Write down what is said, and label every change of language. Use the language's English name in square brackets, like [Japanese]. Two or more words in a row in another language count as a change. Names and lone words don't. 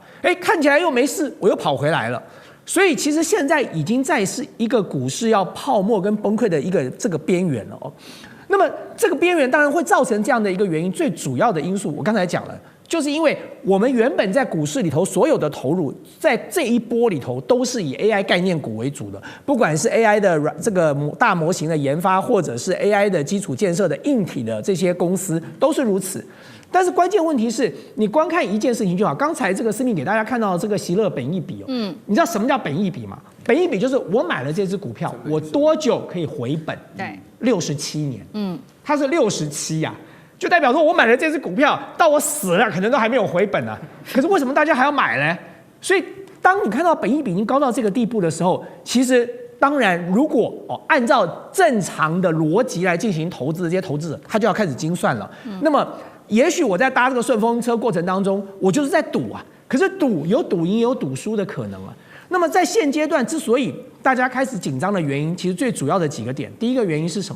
[Chinese] 看起來又沒事，我又跑回來了。所以其實現在已經在是一個股市要泡沫跟崩潰的一個這個邊緣了哦。那麼這個邊緣當然會造成這樣的一個原因，最主要的因素我剛才講了。就是因為我們原本在股市裡頭所有的投入，在這一波裡頭都是以 AI 概念股為主的，不管是 AI 的這個大模型的研發，或者是 AI 的基礎建設的硬體的這些公司都是如此。但是關鍵問題是你光看一件事情就好。剛才這個思敏給大家看到這個息樂本益比哦，你知道什麼叫本益比嗎？本益比就是我買了這支股票，我多久可以回本？對，67年。它是67呀。就代表說我買了這支股票，到我死了可能都還沒有回本啊。可是為什麼大家還要買呢？所以當你看到本益比已經高到這個地步的時候，其實當然如果按照正常的邏輯來進行投資，這些投資者他就要開始精算了。那麼也許我在搭這個順風車過程當中，我就是在賭啊。可是賭有賭贏也有賭輸的可能啊。那麼在現階段之所以大家開始緊張的原因，其實最主要的幾個點，第一個原因是什麼？